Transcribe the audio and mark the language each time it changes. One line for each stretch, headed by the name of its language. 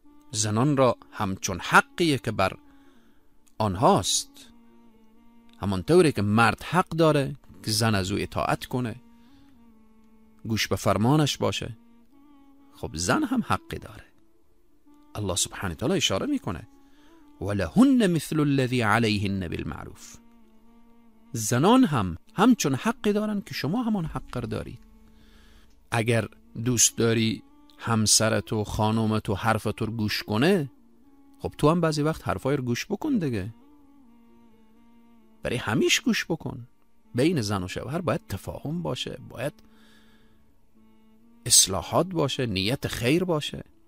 Persian: زنان را همچون حقیه که بر آنهاست، همانطوری که مرد حق داره که زن از او اطاعت کنه، گوش به فرمانش باشه، خب زن هم حقی داره. الله سبحانه و تعالی اشاره میکنه
Arabic: ولهن مثل الذی علیهن بالمعروف.
Persian: زنان هم همچون حقی دارن که شما همان حق دارید. اگر دوست داری همسرت و خانومت و حرفت رو گوش کنه، خب تو هم بعضی وقت حرفای رو گوش بکن دیگه. برای همیش گوش بکن. بین زن و شوهر باید تفاهم باشه، باید اصلاحات باشه، نیت خیر باشه.